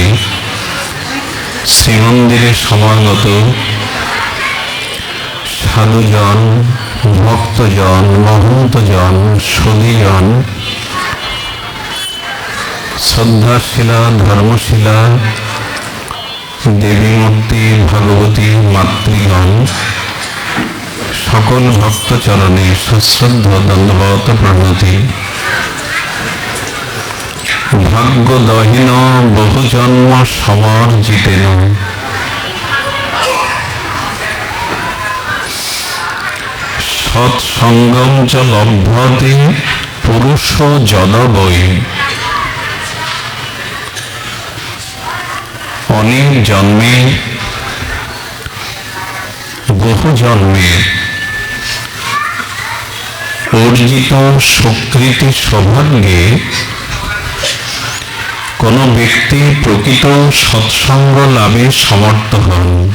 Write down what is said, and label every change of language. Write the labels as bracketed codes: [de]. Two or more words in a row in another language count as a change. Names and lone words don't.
[bn] শ্রীমন্দিরে সমাগত সাধুজন, ভক্তজন, মহন্তজন, সুধীজন, শ্রদ্ধাশীলা ধর্মশীলা দেবী মূর্তি ভাগবতী মাতৃগণ, সকল ভক্ত চরণে সশ্রদ্ধ দণ্ডবত প্রণতি। [sa] ভাগ্যদহীন বহু জন্ম সমর্জিতেন সৎসঙ্গম চ লভ্যতে পুরুষ যদবৈ। [bn] অনেক জন্মে বহু জন্মে অর্জিত সুকৃতি সৌভাগ্যে কোন ব্যক্তি প্রকৃত সৎসঙ্গ লাভে সমর্থ হন।